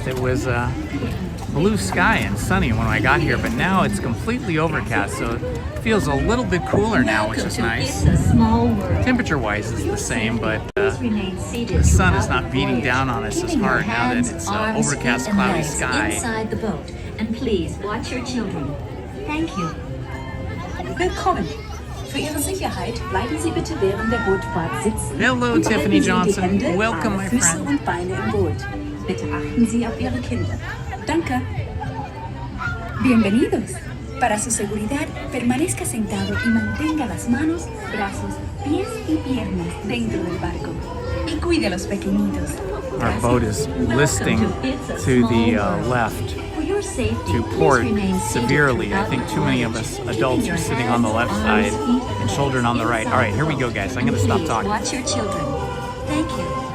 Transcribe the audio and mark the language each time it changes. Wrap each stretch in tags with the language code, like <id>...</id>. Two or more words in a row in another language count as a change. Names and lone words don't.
<en>It was blue sky and sunny when I got here, but now it's completely overcast, so it feels a little bit cooler now, which is nice. Temperature-wise, it's the same, but the sun is not beating down on us as hard now that it's overcast, cloudy sky. Inside the boat, and please watch your children. Thank you.</en> <de>Willkommen. Für Ihre Sicherheit bleiben Sie bitte während der Bootfahrt sitzen.</de> <en>Hello,</en> <de>und</de> <en>Tiffany</en> <de>halten Sie</de> <en>Johnson.</en> <de>Die Hände,</de> <en>Welcome,</en> <de>Arme,</de> <en>my</en> <de>Füße</de> <en>friend.</en> <de>und Beine im Boot. Bitte achten Sie auf Ihre Kinder. Danke.</de> <es>Bienvenidos. Para su seguridad, permanezca sentado y mantenga las manos, brazos, pies y piernas dentro del barco. Y cuide a los pequeñitos.</es> <en>Our boat is listing to the left to port severely. I think too many of us adults are sitting on the left side and children on the right. All right, here we go, guys. I'm going to stop talking. Watch your children. Thank you.</en>